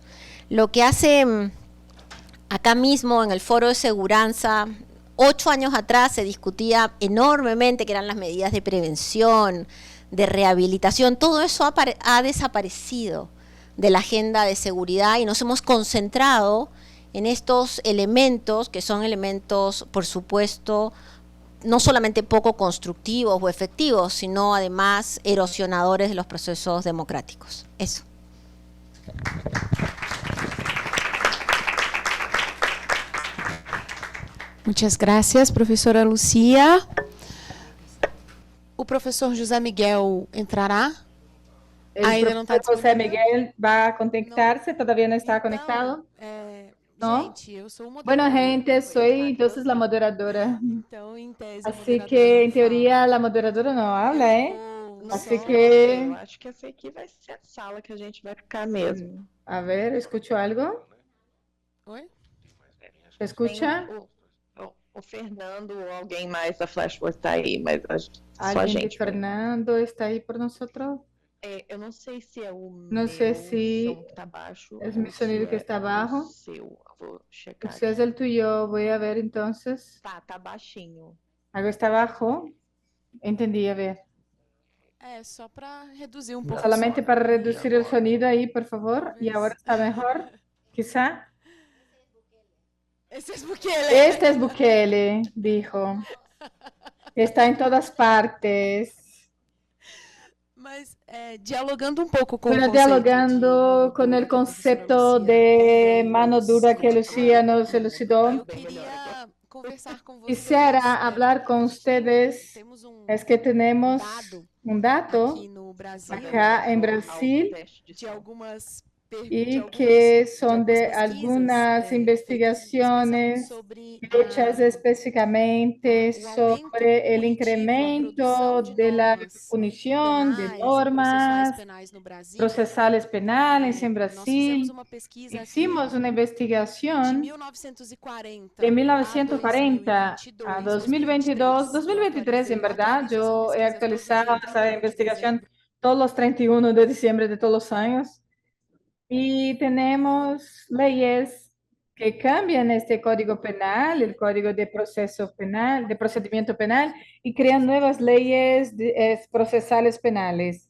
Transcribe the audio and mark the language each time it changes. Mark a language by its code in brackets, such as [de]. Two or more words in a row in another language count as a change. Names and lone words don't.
[es] Lo que hace acá mismo en el Foro de Seguranza, 8 años atrás se discutía enormemente qué eran las medidas de prevención, de rehabilitación, todo eso ha desaparecido de la agenda de seguridad y nos hemos concentrado en estos elementos que son elementos, por supuesto, no solamente poco constructivos o efectivos, sino además erosionadores de los procesos democráticos. Eso. Muchas gracias, [pt] professora Lucia. O professor José Miguel entrará? Ainda não está. [es] José Miguel va a conectarse, todavía no está conectado. ¿No? [pt] Gente, eu sou moderadora. [es] Bueno, gente, soy entonces la moderadora. [pt] Então, em tese, a [es] Así [pt] moderadora [es] que, en [pt] não [es] teoría, [pt] fala. [es] la moderadora no habla, ¿eh? [pt] Não [es] Así [pt] sei. [es] que, [pt] Eu acho que essa aqui vai ser a sala que a gente vai ficar mesmo. [es] a ver, ¿escucho algo? [pt] Oi? [es] ¿Se escucha? [pt] O Fernando ou alguém mais da Flashforce tá aí, mas só a [es] ¿Alguien de [pt] gente. [es] Fernando está ahí por nosotros? [pt] Eu não sei se é o Não meu sei se som que tá baixo. [es] es [pt] ou [es] mi sonido [pt] se [es] que está abajo. [pt] O seu. Eu vou checar. [es] Si es el tuyo, voy a ver entonces. [pt] Tá baixinho. [es] Algo está abajo. Entendí, a ver. [pt] É, só para reduzir um pouco. [es] Solamente [pt] o som. [es] para reducir el sonido ahí, por favor. Y ahora está mejor, quizá. [pt] Esse é Bukele. [es] Este es Bukele, dijo. está en todas partes. [pt] Mas dialogando pouco com [es] Pero dialogando con el concepto de mano dura que Lucía nos elucidó, [pt] eu queria conversar com vocês. [es] quisiera hablar con ustedes. [pt] Temos [es] Es que tenemos un dato [pt] aqui no Brasil [es] acá en Brasil [pt] de algumas [es] y que son de algunas [pt] feitas [es] investigaciones [pt] sobre [es] hechas específicamente sobre el incremento de la punición de normas [pt] penais no Brasil. [es] procesales penales en [pt] Nós fizemos [es] Brasil. [pt] uma pesquisa [es] Hicimos una [pt] de [es] investigación [pt] 1940 [es] de 1940 a 2022, 2023, en verdad. Yo he actualizado esa investigación todos los 31 de diciembre de todos los años. Y tenemos leyes que cambian este Código Penal, el Código de Proceso Penal, de Procedimiento Penal, y crean nuevas leyes procesales penales.